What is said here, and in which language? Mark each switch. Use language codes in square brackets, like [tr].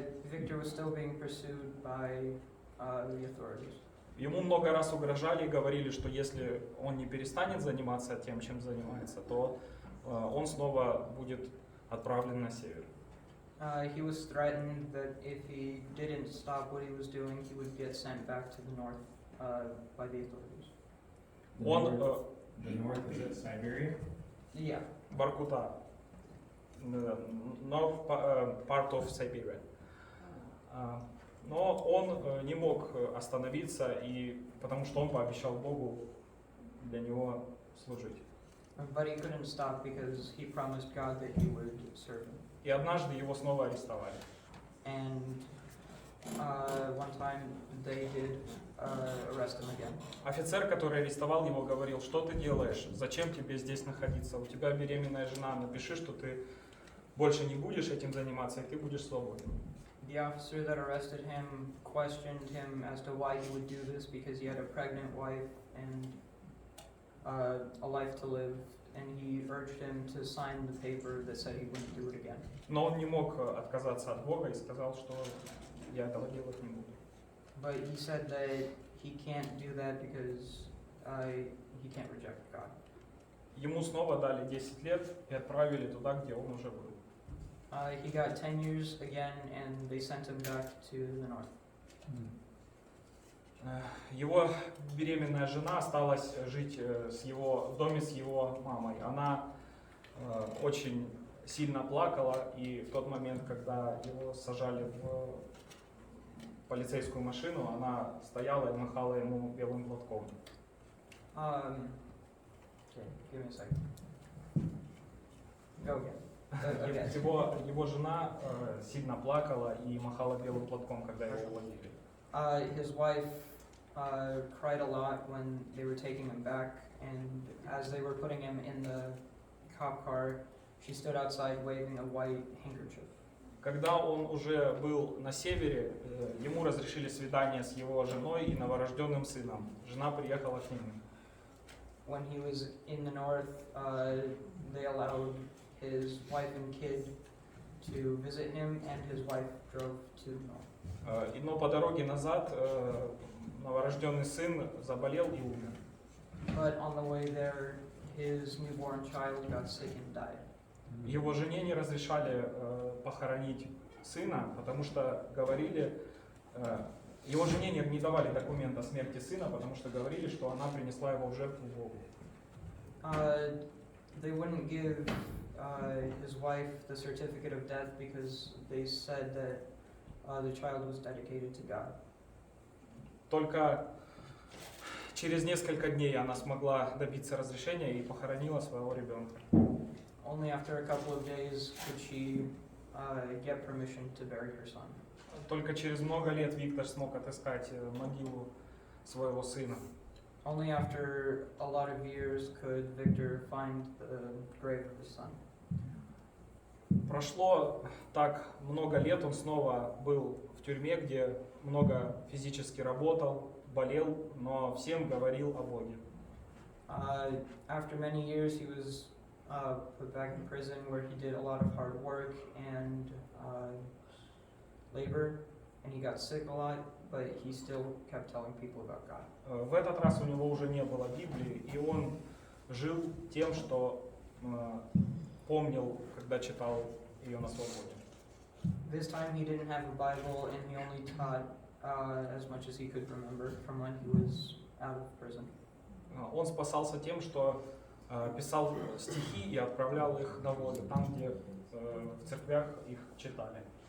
[en] Victor was still being pursued by the authorities. [ru] Ему много раз угрожали и говорили, что если он не перестанет заниматься тем, чем занимается, то он снова будет отправлен на север. [en] He was threatened that if he didn't stop what he was doing, he would get sent back to the north by the authorities. The north is at Siberia? Yeah. Воркута, north part of Siberia. [ru] Но он не мог остановиться, и потому что он пообещал Богу для него служить. [en] But he couldn't stop because he promised God that he would serve him. [ru] И однажды его снова арестовали. [en] And one time they did arrest him again. [ru] Офицер, который арестовал его, говорил, что ты делаешь, зачем тебе здесь находиться, у тебя беременная жена, напиши, что ты больше не будешь этим заниматься, и ты будешь свободен. [en] The officer that arrested him questioned him as to why he would do this because he had a pregnant wife and a life to live, and he urged him to sign the paper that said he wouldn't do it again. [ru] Но он не мог отказаться от Бога и сказал, что я этого делать не буду. [en] But he said that he can't do that because he can't reject God. [ru] Ему снова дали 10 лет и отправили туда, где он уже был. [en] He got 10 years again, and they sent him back to the north. [ru] Его беременная жена осталась жить в доме с его мамой. Она очень сильно плакала, и в тот момент, когда его сажали в полицейскую машину, она стояла и махала ему белым платком. [en] Okay, give me a second. Go again. [ru] Его жена сильно плакала и махала белым платком, когда его увозили. [en] His wife cried a lot when they were taking him back, and as they were putting him in the cop car, she stood outside waving a white handkerchief. [ru] Когда он уже был на севере, ему разрешили свидание с его женой и новорожденным сыном. Жена приехала к нему. [en] When he was in the north, they allowed his wife and kid to visit him, and his wife drove to the north. [ru] Но по дороге назад новорожденный сын заболел и умер. [en] But on the way there, his newborn child got sick and died. [ru] Его жене не разрешали похоронить сына, потому что говорили, его жене не давали документ о смерти сына, потому что говорили, что она принесла его в жертву Богу. [en] They wouldn't give his wife the certificate of death because they said that the child was dedicated to God. [ru] Только через несколько дней она смогла добиться разрешения и похоронила своего ребенка. [en] Only after a couple of days could she get permission to bury her son. [ru] Только через много лет Виктор смог отыскать могилу своего сына. [en] Only after a lot of years could Victor find the grave of his son. [ru] Прошло так много лет, он снова был в тюрьме, где много физически работал, болел, но всем говорил о Боге. [en] After many years, he was put back in prison where he did a lot of hard work and labor, and he got sick a lot, but he still kept telling people about God. [ru] В этот раз у него уже не было Библии, и он жил тем, что помнил, когда читал ее на свободе. [en] This time he didn't have a Bible, and he only taught as much as he could remember from when he was out of prison. [ru] Он спасался тем, что писал стихи и отправлял их на воду, там, где в церквях их читали.